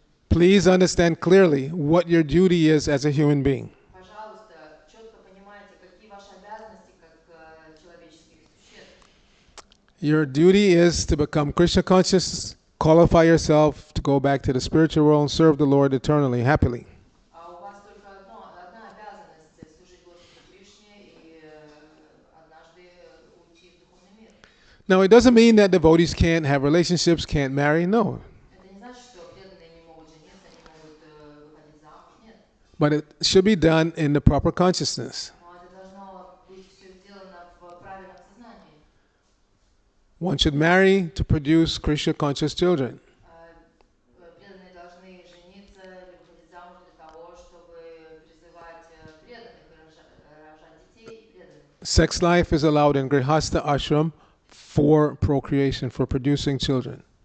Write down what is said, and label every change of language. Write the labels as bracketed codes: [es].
[en] Please understand clearly what your duty is as a human being. [ru] Пожалуйста, четко понимайте, какие ваши обязанности как человеческих существ. [en] Your duty is to become Krishna conscious, qualify yourself to go back to the spiritual world and serve the Lord eternally, happily. [ru] А у вас только одна обязанность служить Господу Кришне и однажды уйти в духовный мир. [en] Now, it doesn't mean that devotees can't have relationships, can't marry. No. [ru] Это не значит, что преданные не могут жениться, не могут выходить замуж. Нет. [en] But it should be done in the proper consciousness. [ru] Но это должно быть все сделано в правильном сознании. [en] One should marry to produce Krishna conscious children. [ru] Преданные должны жениться или выходить замуж для того, чтобы призывать преданных и рожать детей преданных. [en] Sex life is allowed in Grihastha ashram for procreation, for producing children.